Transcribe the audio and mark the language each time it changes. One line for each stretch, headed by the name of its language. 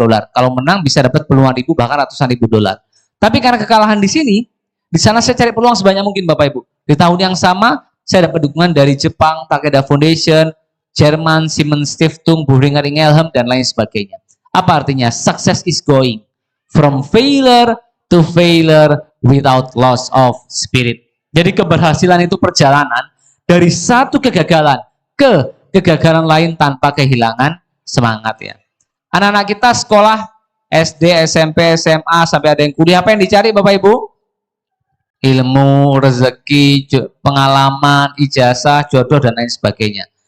Indonesian: Kalau menang bisa dapat puluhan ribu, bahkan ratusan ribu dolar. Tapi karena kekalahan di sini, di sana saya cari peluang sebanyak mungkin Bapak Ibu. Di tahun yang sama, saya dapat dukungan dari Jepang, Takeda Foundation, Jerman, Siemens Stiftung, Boehringer Ingelheim, dan lain sebagainya. Apa artinya?
English: Success is going from failure to failure without loss of spirit.
Indonesian: Jadi keberhasilan itu perjalanan dari satu kegagalan ke kegagalan lain tanpa kehilangan semangat ya. Anak-anak kita sekolah SD, SMP, SMA, sampai ada yang kuliah, apa yang dicari Bapak Ibu? Ilmu, rezeki, pengalaman, ijazah, jodoh, dan lain sebagainya.